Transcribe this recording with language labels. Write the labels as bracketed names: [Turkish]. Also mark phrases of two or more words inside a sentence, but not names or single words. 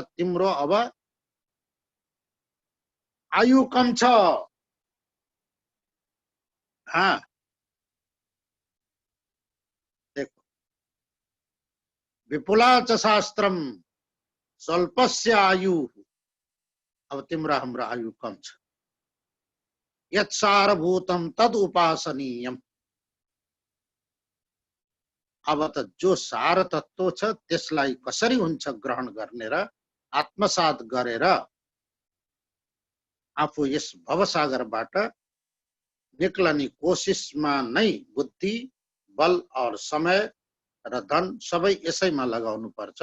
[Nepali] तिम्रो अब आयु कम छ। [Hindi] देखो, [Sanskrit] विपुला च शास्त्रम स्वल्पस्य आयु। [Nepali] अब तिम्रो हाम्रो आयु कम छ। [Sanskrit] यत् सारभूतम तद उपासनीयम। [Nepali] अब त जो सार तत्व छ त्यसलाई कसरी हुन्छ ग्रहण गर्ने र आत्मसात गरेर आफू यस भवसागरबाट निक्लने कोशिशमा नै बुद्धि, बल और समय र धन सबै यसैमा लगाउनु पर्छ।